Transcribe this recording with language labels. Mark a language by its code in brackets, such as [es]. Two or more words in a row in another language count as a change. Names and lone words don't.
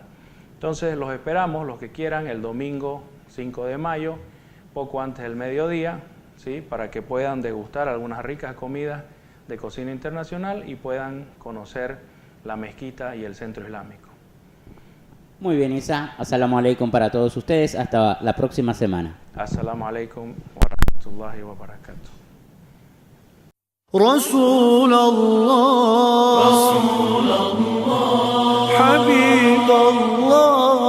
[es] Entonces los esperamos, los que quieran, el domingo 5 de mayo, poco antes del mediodía, ¿sí?, para que puedan degustar algunas ricas comidas de cocina internacional y puedan conocer la mezquita y el centro islámico. Muy bien, Isa. [ar] السلام عليكم [es] para todos ustedes. Hasta la próxima semana. [ar] السلام عليكم ورحمة الله وبركاته. رسول الله حبيب الله